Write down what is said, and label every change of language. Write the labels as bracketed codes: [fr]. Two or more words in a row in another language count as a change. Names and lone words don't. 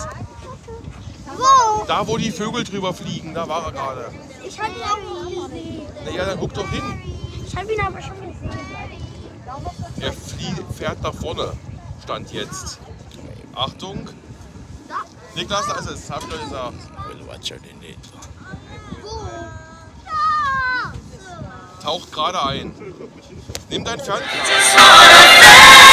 [de] Wo? Da, wo die Vögel drüber fliegen, da war er gerade. Ich habe ihn auch gesehen. Naja, dann guck doch hin. Ich habe ihn aber schon gesehen. Er fährt nach vorne. Stand jetzt. Achtung. Niklas, da ist es. Hab ich doch gesagt. We'll watch her din dito. Wo? Taucht gerade ein. Nimm dein Fernglas.